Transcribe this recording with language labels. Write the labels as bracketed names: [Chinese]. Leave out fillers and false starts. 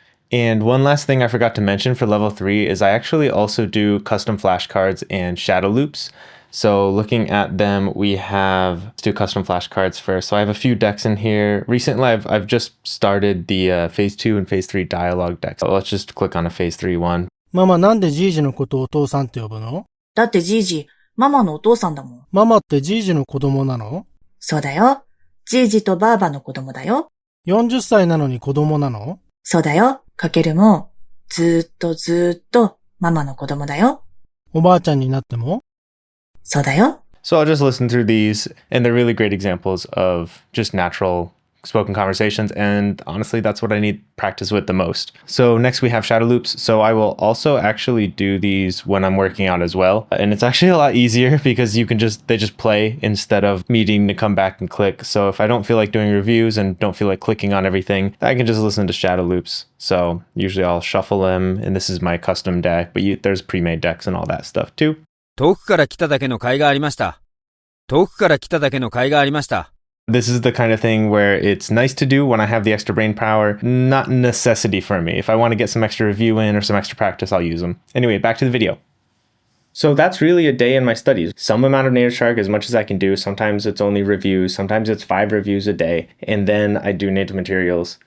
[English] And one last thing I forgot to mention for level 3 is I actually also do custom flashcards and shadow loops. So looking at them, let's do custom flashcards first. So I have a few decks in here. Recently, I've just started the phase 2 and phase 3 dialogue decks. So let's just click on a phase 3 one. [Japanese] ママなんでジージのことをお父さんって呼ぶの？だってジージ、ママのお父さんだもん。ママってジージの子供なの？そうだよ。ジージとバーバの子供だよ。 40歳なのに子供なの？そうだよ。かけるも、ずーっとママの子供だよ。おばあちゃんになっても？そうだよ。 [English] So I'll just listen through these, and they're really great examples of just natural spoken conversations, and honestly, that's what I need practice with the most. So next we have shadow loops. So I will also actually do these when I'm working out as well, and it's actually a lot easier because they just play instead of me needing to come back and click. So if I don't feel like doing reviews and don't feel like clicking on everything, I can just listen to shadow loops. So usually I'll shuffle them, and this is my custom deck, but there's pre-made decks and all that stuff too. [Japanese] 遠くから来ただけの甲斐がありました。遠くから来ただけの甲斐がありました。 [English] This is the kind of thing where it's nice to do when I have the extra brain power, not necessity for me. If I want to get some extra review in or some extra practice, I'll use them. Anyway, back to the video. So that's really a day in my studies. Some amount of Native Shark, as much as I can do. Sometimes it's only reviews. Sometimes it's 5 reviews a day. And then I do native materials.